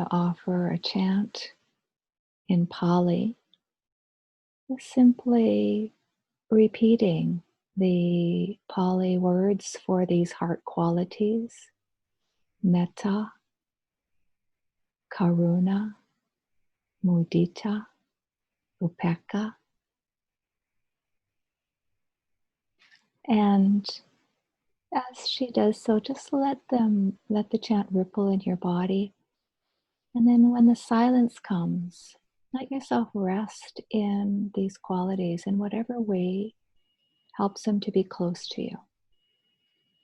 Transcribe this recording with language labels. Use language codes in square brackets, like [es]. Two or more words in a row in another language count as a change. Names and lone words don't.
[en] offer a chant in Pali, just simply repeating the Pali words for these heart qualities: [pi] mettā, karuna, mudita, upekkha. [en] And as she does so, just let the chant ripple in your body. And then when the silence comes, let yourself rest in these qualities in whatever way helps them to be close to you.